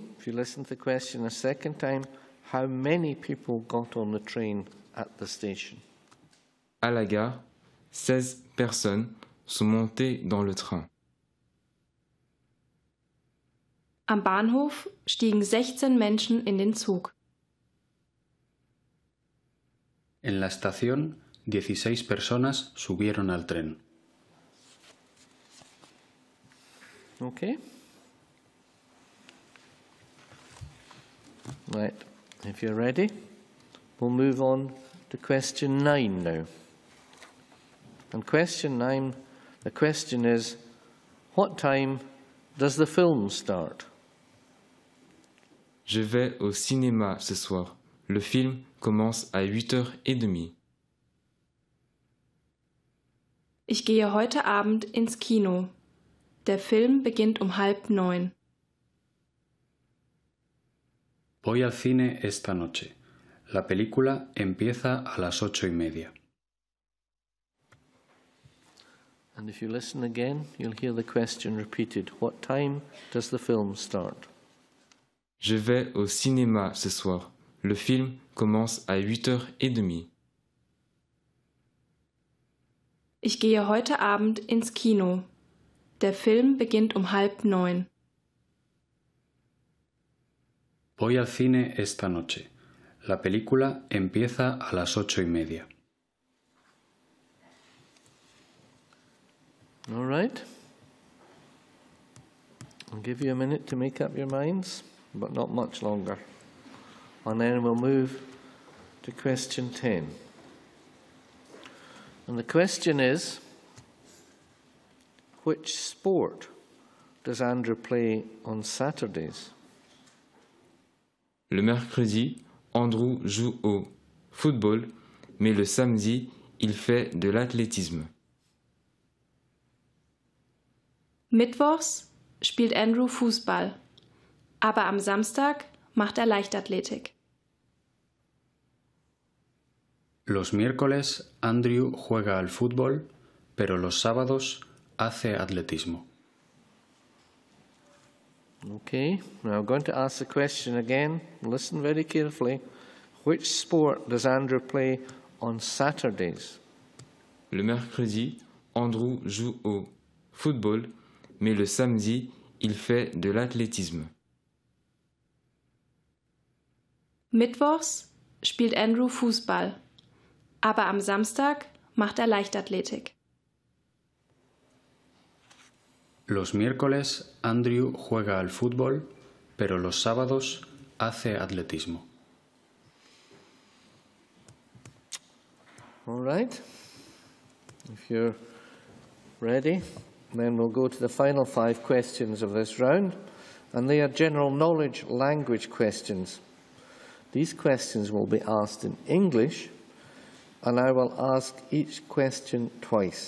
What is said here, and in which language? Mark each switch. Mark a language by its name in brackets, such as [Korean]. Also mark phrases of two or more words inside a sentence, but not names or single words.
[English] If you listen to the question a second time, how many people got on the train at the station? [French] À la gare, 16 personnes sont montées dans le train. [German] Am Bahnhof stiegen 16 Menschen in den Zug. [Spanish] En la estación, 16 personas subieron al tren. [English] Okay. Right. If you're ready, we'll move on to question 9 now. And question 9, the question is, what time does the film start? [French] Je vais au cinéma ce soir. Le film commence à 8h30. [German] Ich gehe heute Abend ins Kino. Der Film beginnt um 8:30. [Spanish] Voy al cine esta noche. La película empieza a las 8:30. [English] And if you listen again, you'll hear the question repeated. What time does the film start? [French] Je vais au cinéma ce soir. Le film commence à 8h30. [German] Ich gehe heute Abend ins Kino. Der Film beginnt um 8:30. [Spanish] Voy al cine esta noche. La película empieza a las 8:30. [English] All right. I'll give you a minute to make up your minds, but not much longer. And then we'll move to question 10. And the question is, which sport does Andrew play on Saturdays? [French] Le mercredi, Andrew joue au football, mais le samedi, il fait de l'athlétisme. [German] Mittwochs spielt Andrew Fußball, aber am Samstag macht er Leichtathletik. [Spanish] Los miércoles Andrew juega al fútbol, pero los sábados hace atletismo. [English] Okay, now I'm going to ask the question again. Listen very carefully. Which sport does Andrew play on Saturdays? Le mercredi, Andrew joue au football, mais le samedi, il fait de l'athlétisme. Mittwochs spielt Andrew Fußball, aber am Samstag macht er Leichtathletik. Los miércoles Andrew juega al fútbol, pero los sábados hace atletismo. All right. If you're Ready? Then we'll go to the final 5 questions of this round, and they are general knowledge language questions. These questions will be asked in English, and I will ask each question twice.